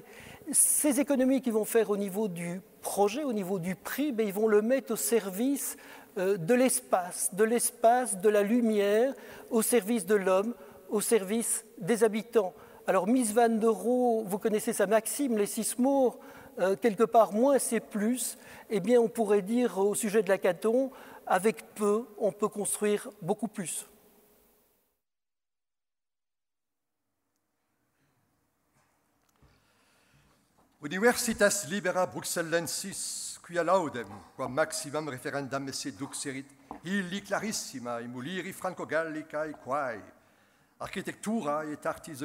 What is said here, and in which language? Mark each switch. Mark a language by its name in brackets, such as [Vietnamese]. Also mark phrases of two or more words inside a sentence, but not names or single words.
[French] Ces économies qu'ils vont faire au niveau du projet, au niveau du prix, ils vont le mettre au service de l'espace, de la lumière, au service de l'homme, au service des habitants. Alors Mies van der Rohe, vous connaissez sa maxime, les 6 mots, quelque part moins c'est plus, eh bien on pourrait dire au sujet de Lacaton, avec peu, on peut construire beaucoup plus. [Latin] Universitas libera Bruxellensis, quia laudem, quam maximum referendam esse duxerit, illi clarissima emuliri franco-gallicae quae, architectura et artis